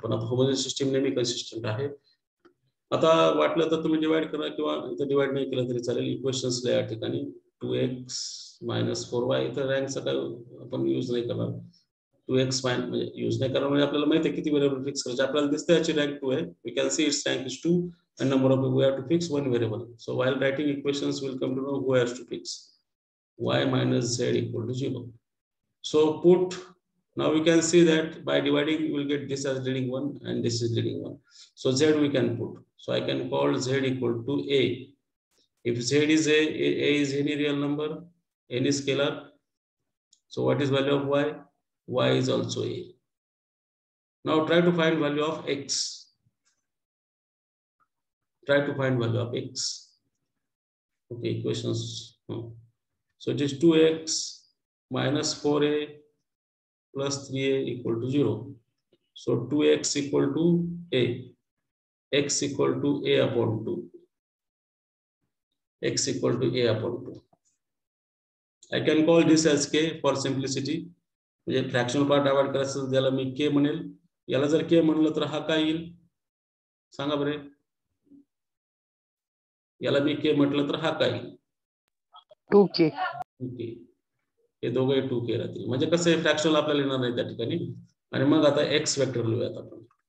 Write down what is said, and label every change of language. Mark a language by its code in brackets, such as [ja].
[mr] पण आता homogeneous system नेहमी कन्सिस्टंट आहे. आता वाटलं तर तुम्ही डिवाइड करा किंवा इथं डिवाइड नाही केलं तरी चालेल. इक्वेशन्सला या ठिकाणी 2x - 4y, इथं रँकचा काय आपण यूज नाही करणार. 2x म्हणजे यूज नाही करणार म्हणजे आपल्याला माहिती आहे किती व्हेरिएबल फिक्स करायचे. आपल्याला दिसते याची रँक 2 आहे, we can see it's rank is 2 and number of we have to fix one variable. [en] So while writing equations we'll come to know who has to fix y - z = 0. So put, now we can see that by dividing we'll get this as leading 1 and this is leading 1. So z we can put, so I can call z = a. If z is a is any real number, any scalar, so what is value of y? Y is also a. Now try to find value of x. Try to find value of x. Okay, equations. So it is 2x - 4a + 3a = 0. So 2x = a, x = a/2, x = a/2. I can call this as k for simplicity. [mr] म्हणजे fractional part avoid करायचं त्याला मी k म्हणेल. याला जर k म्हणलं तर हा काय येईल सांगा बरे. याला मी k म्हटलं तर हा काय येईल 2k. हे दोघे 2k राहतील. म्हणजे कसं आहे फ्रॅक्शनल आपल्याला येणार नाही त्या ठिकाणी. आणि मग आता x वेक्टर लिहूयात आपण.